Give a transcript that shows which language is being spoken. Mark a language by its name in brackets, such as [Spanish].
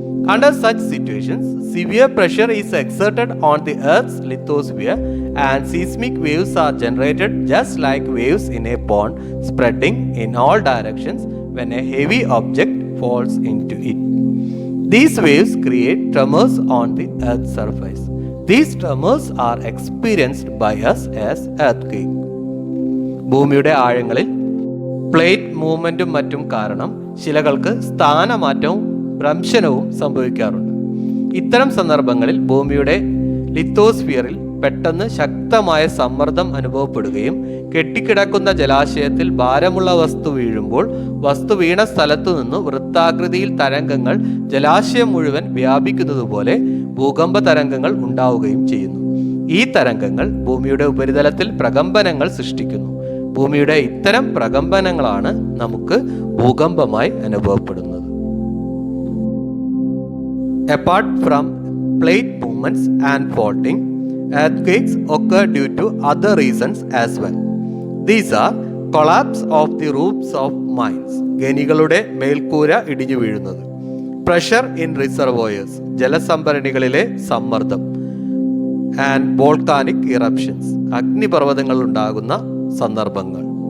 [English] Under such situations, severe pressure is exerted on the Earth's lithosphere and seismic waves are generated just like waves in a pond, spreading in all directions when a heavy object falls into it. These waves create tremors on the Earth's surface. These tremors are experienced by us as earthquake. [Malayalam] ഭൂമിയുടെ ആഴങ്ങളിൽ plate മൂവ്മെന്റും മറ്റും കാരണം ശിലകൾക്ക് സ്ഥാനമാറ്റവും ഭ്രംശനവും സംഭവിക്കാറുണ്ട്. ഇത്തരം സന്ദർഭങ്ങളിൽ ഭൂമിയുടെ ലിത്തോസ്ഫിയറിൽ പെട്ടെന്ന് ശക്തമായ സമ്മർദ്ദം അനുഭവപ്പെടുകയും കെട്ടിക്കിടക്കുന്ന ജലാശയത്തിൽ ഭാരമുള്ള വസ്തു വീഴുമ്പോൾ വസ്തു വീണ സ്ഥലത്തു നിന്ന് വൃത്താകൃതിയിൽ തരംഗങ്ങൾ ജലാശയം മുഴുവൻ വ്യാപിക്കുന്നതുപോലെ ഭൂകമ്പ തരംഗങ്ങൾ ഉണ്ടാവുകയും ചെയ്യുന്നു. ഈ തരംഗങ്ങൾ ഭൂമിയുടെ ഉപരിതലത്തിൽ പ്രകമ്പനങ്ങൾ സൃഷ്ടിക്കുന്നു. ഭൂമിയുടെ ഇത്തരം പ്രകമ്പനങ്ങളാണ് നമുക്ക് ഭൂകമ്പമായി അനുഭവപ്പെടുന്നത്. [English] Apart from plate movements and faulting, earthquakes occur due to other reasons as well. These are collapse of the roofs of mines, [Malayalam] ഖനികളുടെ മേൽക്കൂര ഇടിഞ്ഞു വീഴുന്നത്, [English] pressure in reservoirs, [Malayalam] ജലസംഭരണികളിലെ സമ്മർദ്ദം, [English] and volcanic eruptions, [Malayalam] അഗ്നിപർവ്വതങ്ങൾ ഉണ്ടാകുന്ന സന്ദർഭങ്ങൾ.